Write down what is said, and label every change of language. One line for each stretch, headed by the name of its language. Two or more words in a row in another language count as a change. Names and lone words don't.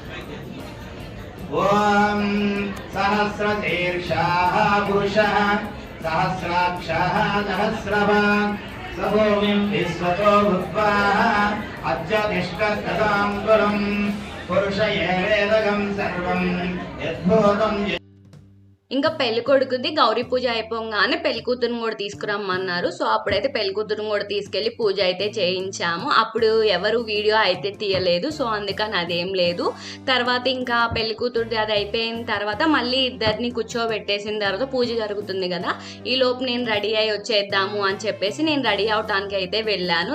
Sanskrit: ఓం సహస్రశీర్షాః పురుషः सहस्राक्षाः सहस्रवान् स भूमिं विश्वतो भूत्वा अद्य तिष्ठत्तदां गुरुं पुरुष एवेदगं सर्वं यद्भूतं।
Telugu: ఇంకా పెళ్లి కొడుకుది గౌరీ పూజ అయిపోగానే పెళ్లి కూతురుని కూడా తీసుకురమ్మన్నారు. సో అప్పుడైతే పెళ్లి కూతురుని కూడా తీసుకెళ్లి పూజ అయితే చేయించాము. అప్పుడు ఎవరు వీడియో అయితే తీయలేదు, సో అందుకని అదేం లేదు. తర్వాత ఇంకా పెళ్లి కూతురుది అది అయిపోయిన తర్వాత మళ్ళీ ఇద్దరిని కూర్చోబెట్టేసిన తర్వాత పూజ జరుగుతుంది కదా, ఈ లోపు నేను రెడీ అయ్యి వచ్చేద్దాము అని చెప్పేసి నేను రెడీ అవటానికి అయితే వెళ్ళాను.